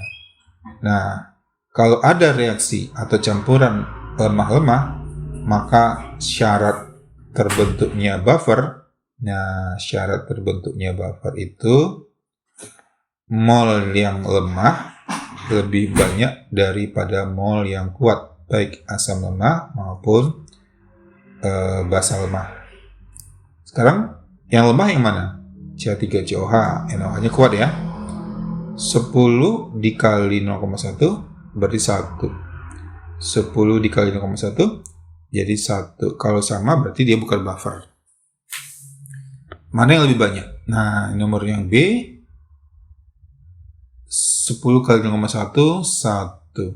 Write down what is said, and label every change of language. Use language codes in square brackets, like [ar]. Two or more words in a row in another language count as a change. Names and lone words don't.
[id] Nah, kalau ada reaksi atau campuran lemah-lemah, maka syarat terbentuknya buffer, syarat terbentuknya buffer itu mol yang lemah lebih banyak daripada mol yang kuat, baik asam lemah maupun basa lemah. Sekarang yang lemah yang mana? CH3COH, NaOH-nya kuat ya. 10 dikali 0,1 berarti 1. 10 dikali 0,1 jadi 1. Kalau sama berarti dia bukan buffer. Mana yang lebih banyak? Nah, nomor yang B, 10 kali 0,1, 1.